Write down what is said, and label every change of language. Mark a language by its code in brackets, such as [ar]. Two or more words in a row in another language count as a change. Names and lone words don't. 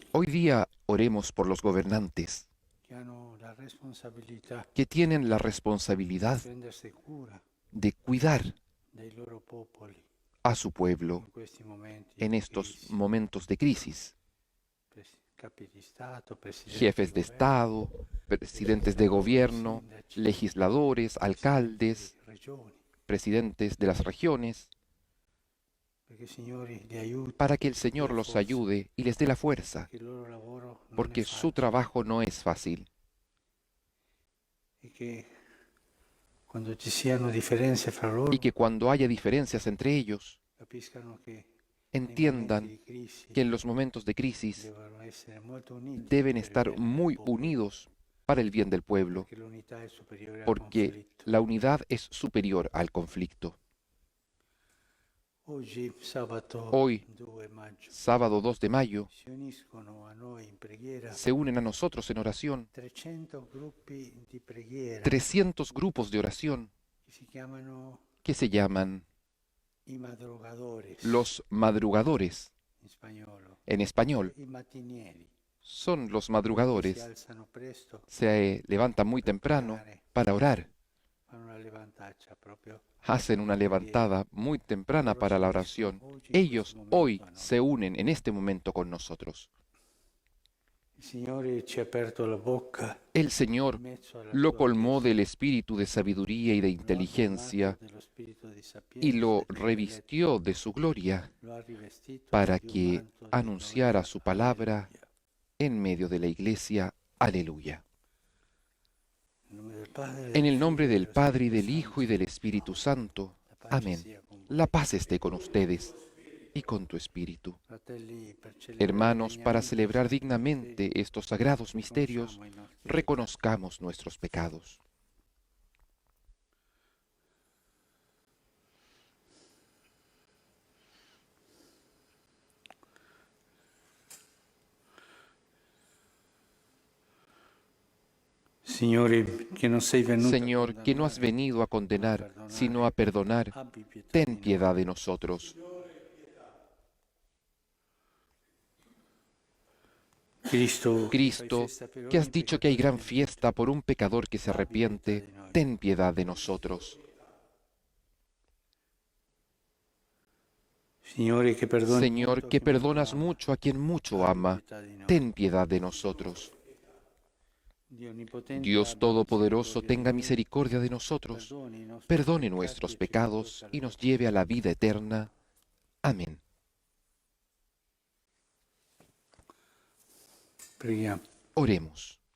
[es] Hoy día oremos por los gobernantes [it] che hanno la responsabilità [es] que tienen la [it] di [es] responsabilidad [it] prendersi cura [es] de cuidar [it] dei loro popoli [es] a su pueblo [it] in questi momenti [es] en [it] di [es] estos [it] crisi. [es] momentos de crisis. [it] Capi di Stato, presidenti [es] Jefes [it] di [es] de [it] governo, [es] Estado, presidentes de gobierno, [it] sindaci, [es] legisladores, alcaldes, [it] presidenti di regioni, [es] presidentes de las regiones, [it] perché il Signore li aiuti, [es] para que el [it] dia [es] Señor los [it] forza, [es] ayude y les dé la fuerza, [it] che il loro lavoro non è [es] porque su [it] facile [es] trabajo no es fácil. [it] e che quando ci siano differenze fra loro [es] Y que cuando haya diferencias entre ellos, [it] capiscano che nei momenti [es] entiendan [it] di crisi [es] que en los momentos de crisis [it] devono essere molto uniti [es] deben [it] per il [es] estar [it] bene del [es] muy [it] popolo, [es] unidos para el bien del pueblo, [it] perché l'unità è superiore al [es] porque [it] conflitto. [es] la unidad es superior al conflicto. [it] Oggi, sabato [es] Hoy, [it] 2 maggio, [es] sábado 2 de mayo, [it] si uniscono a noi in preghiera [es] se unen a nosotros en oración [it] 300 gruppi di preghiera [es] 300 grupos de oración [it] che si chiamano [es] que se llaman [it] i madrugadores [es] los madrugadores, [it] in spagnolo, [es] en español. [it] i mattinieri, [es] Son los [it] che si [es] madrugadores. [it] alzano presto, [es] Se levantan muy temprano para orar. [it] fanno una levantaccia proprio. [es] Hacen una levantada muy temprana para la oración. Ellos hoy se unen en este momento con nosotros. [it] Il Signore ci ha aperto la bocca [es] El Señor [it] in mezzo alla [es] lo [it] sua [es] colmó [it] Chiesa, [es] del espíritu de sabiduría y de [it] lo ha [es] inteligencia [it] colmato dello spirito di sapienza [es] y lo [it] e di [es] revistió de su gloria [it] lo ha rivestito [es] para [it] di un [es] que [it] manto di [es] anunciara [it] gloria. [es] su palabra [it] Alleluia. [es] en medio de la iglesia. Aleluya. [it] Nel nome del Padre, [es] En [it] del [es] el nombre [it] Figlio e [es] del [it] dello [es] Padre y [it] Spirito [es] del Hijo y [it] Santo. [es] del Espíritu Santo. [it] La pace [es] Amén. [it] sia con voi. [es] La paz esté con ustedes y con tu espíritu. [it] Fratelli, per celebrare [es] Hermanos, para [it] degnamente [es] celebrar [it] i santi [es] dignamente estos sagrados misterios, [it] riconosciamo i nostri peccati. [es] reconozcamos nuestros pecados. [it] Signore, che non sei venuto [es] Señor, [it] a [es] que no has [it] condannare, [es] venido a condenar, sino a perdonar, [it] abbi pietà [es] ten [it] di noi. [es] piedad de nosotros. [it] Cristo, [es] Cristo, que has dicho que hay gran fiesta por un pecador que se arrepiente, ten piedad de nosotros. [it] Signore, che perdoni [es] Señor, [it] molto [es] que [it] chi molto [es] perdonas [it] ama, [es] mucho a quien mucho [it] abbi [es] ama, [it] pietà di noi. [es] ten piedad de nosotros. [it] Dio onnipotente, [es] Dios [it] abbi [es] Todopoderoso, [it] misericordia [es] tenga [it] di noi, [es] misericordia de nosotros, [it] perdoni i nostri [es] perdone [it] peccati [es] nuestros [it] e ci [es] pecados [it] conduca [es] y [it] alla [es] nos [it] vita [es] lleve a la [it] eterna. [es] vida eterna. Amén. [it] Preghiamo. [es] Oremos.